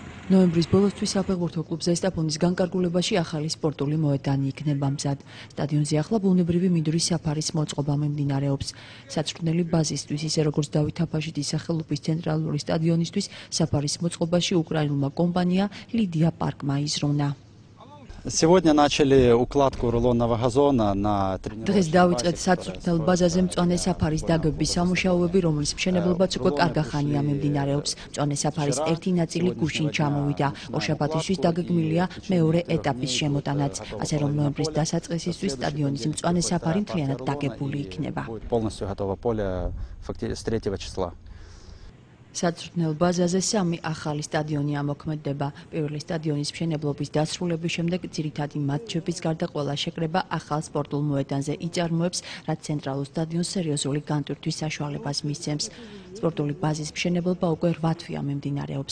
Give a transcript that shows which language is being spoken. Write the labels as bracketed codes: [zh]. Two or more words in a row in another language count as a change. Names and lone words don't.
[ka] ნოემბრის ბოლოსთვის საფეხბურთო კლუბ ზესტაფონის განკარგულებაში ახალი სპორტული მოედანი იქნება მზად. სტადიონზე ახლა ბუნებრივი მინდვრის საფარის მოწყობა მიმდინარეობს. საწვრთნელი ბაზისთვის, ისე როგორც დავით აფაშიძის სახელობის ცენტრალური სტადიონისთვის, საფარის მოწყობაში უკრაინულმა კომპანია Lydia Parkma იზრუნა. [ru] Сегодня начали укладку рулонного газона на [ka] დღეს დავიწყეთ საწვრთნელ ბაზაზე მწვანე საფარის დაგების სამუშაოები, რომლის მშენებლობაც უკვე კარგა ხანია მიმდინარეობს. მწვანე საფარის ერთი ნაწილი გუშინ ჩამოვიდა. ორშაბათისთვის დაგეგმილია მეორე ეტაპის შემოტანაც, ასე რომ ნოემბრის დასაწყისისთვის სტადიონის მწვანე საფარი მთლიანად დაგებული იქნება. [ru] Полностью готово поле с 3 числа. [ka] საწვრთნელ ბაზაზე სამი ახალი სტადიონი ამოქმედდება. პირველი სტადიონის მშენებლობის დასრულების შემდეგ ძირითადი მატჩების გარდა ყველა შეკრება ახალ სპორტულ მოედანზე იწარმოებს, რაც ცენტრალურ სტადიონს სერიოზული განტვირთვის საშუალებას მისცემს. სპორტული ბაზის მშენებლობა უკვე 8 თვეა მიმდინარეობს.